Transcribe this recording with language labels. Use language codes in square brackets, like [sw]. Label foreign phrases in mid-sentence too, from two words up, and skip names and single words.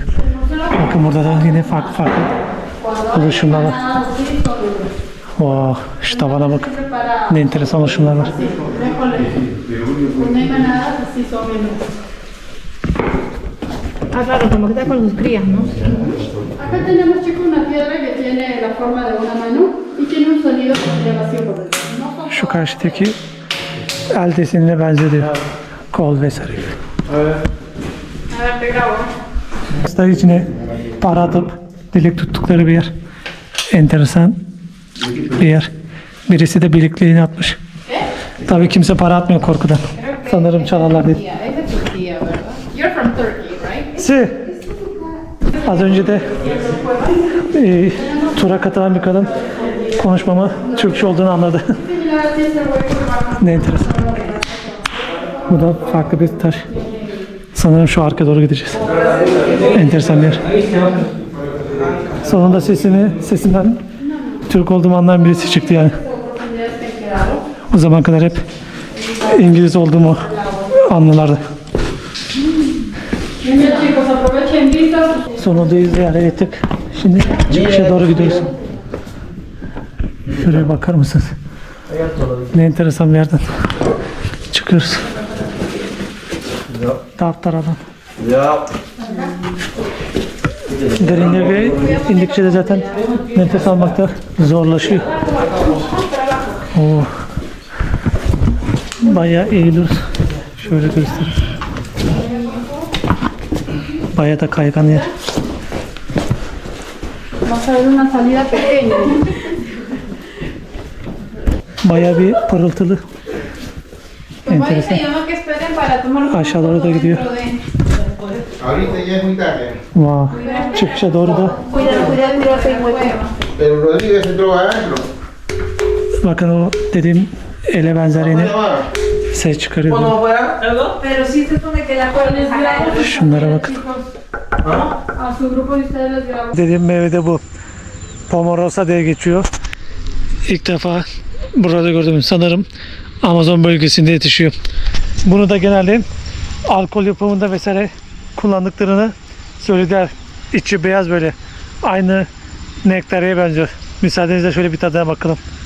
[tr] Bakın burada da yine farklı oluşumlar var. Wow, şu tavana bakın. Ne enteresan oluşumlar var. [es] Cuando hay manadas así son menos. Ah, claro, como que está con sus crías, ¿no? Acá tenemos, chicos, una piedra que tiene la forma de una mano y tiene un sonido de vacío por dentro. No son [tr] Şu karşıdaki el desenine benziyor. Kol vesaire. [es] A ver, te grabo. [tr] Hastalar içine para atıp dilek tuttukları bir yer. Enteresan bir yer. Birisi de birikliğini atmış. Tabii kimse para atmıyor korkudan. Sanırım çalarlar dedi. [es] Yeah, es de Turquía, ¿verdad? [en] You're from Turkey, right? [es] Si. [tr] Az önce de tura katılan bir kadın konuşmama Türkçe olduğunu anladı. Ne enteresan. Bu da farklı bir taş. Sanırım şu arkaya doğru gideceğiz. Enteresan bir yer. Sonunda sesinden Türk olduğumu anlayan birisi çıktı yani. O zaman kadar hep İngiliz olduğumu anlarlardı. [es] Bien, chicos, aprovechen vistas. [tr] Son odayı ziyaret ettik. Şimdi çıkışa doğru gidiyoruz. Şuraya bakar mısınız? Ne enteresan bir yerden çıkıyoruz. Dağıtlar adam. Derinliğe indikçe de zaten nefes almakta zorlaşıyor. Oo. Bayağı eğiliyoruz. Şöyle göstereyim. Bayağı da kaygan yer. [es] Vamos a ver una salida pequeña. [tr] Bayağı bir pırıltılı. [es] Pues bueno, [tr] Enteresan. [es] te llamo que esperen para tomar una [tr] Aşağı doğru da [es] foto [tr] gidiyor. [es] dentro de- Ahorita ya es muy tarde. [tr] Wow. Çıkışa doğru da [es] Pero Rodríguez entró adentro. [tr] bakın o dediğim ele benzer yine ses çıkarıyor. [es] Pero sí se supone que la pueden sacar. [tr] Şunlara bakın. [es] A su grupo de ustedes les grabo. [tr] Dediğim meyve de bu. Pomarosa diye geçiyor. İlk defa burada gördüm. Sanırım Amazon bölgesinde yetişiyor. Bunu da genelde alkol yapımında vesaire kullandıklarını söylediler. İçi beyaz böyle. Aynı nektareye benziyor. Müsaadenizle şöyle bir tadına bakalım.